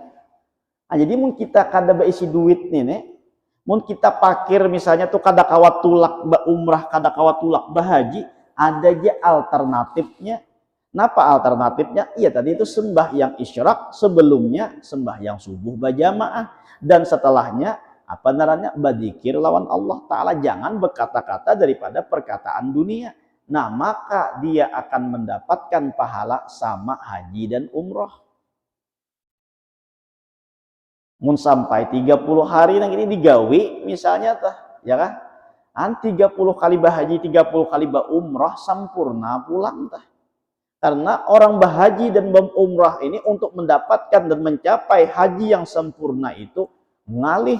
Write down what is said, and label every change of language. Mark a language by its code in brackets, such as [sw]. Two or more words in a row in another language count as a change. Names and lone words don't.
[bjn] Nah, jadi mun kita kada beisi duit nih, mun kita pakir misalnya tuh kada kawat tulak umrah, kada kawat tulak bahaji, ada aja alternatifnya. [id] Kenapa alternatifnya? Iya tadi itu sembahyang isyraq, sebelumnya sembahyang subuh berjamaah, dan setelahnya apa namanya berzikir lawan Allah Ta'ala. Jangan berkata-kata daripada perkataan dunia. Nah maka dia akan mendapatkan pahala sama haji dan umrah. [bjn] Mun sampai 30 hari nang ini digawi misalnya tah, ya kan? 30 kali bahaji, 30 kali umrah sempurna pulang tah. [id] Karena orang bahaji dan umrah ini untuk mendapatkan dan mencapai haji yang sempurna itu ngalih.